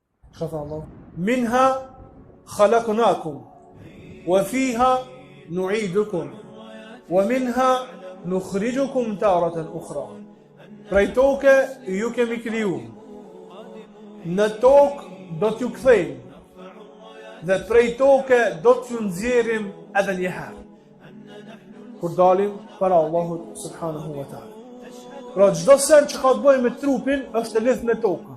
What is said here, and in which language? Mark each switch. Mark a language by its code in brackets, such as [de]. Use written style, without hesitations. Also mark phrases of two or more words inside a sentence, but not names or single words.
[sq] Çka tha Allah? [ar] منها خلقناكم وفيها نعيدكم ومنها نخرجكم تارة أخرى. [sq] Prej toke ju kemi kriju. Në tokë do t'ju kthejmë. Dhe prej toke do t'ju nxjerrim edhe një herë. Kur dalim para Allahut [ar] سبحانه وتعالى. [sq] Pra çdo sen që ka të bëjë me trupin është e lidhur me tokën.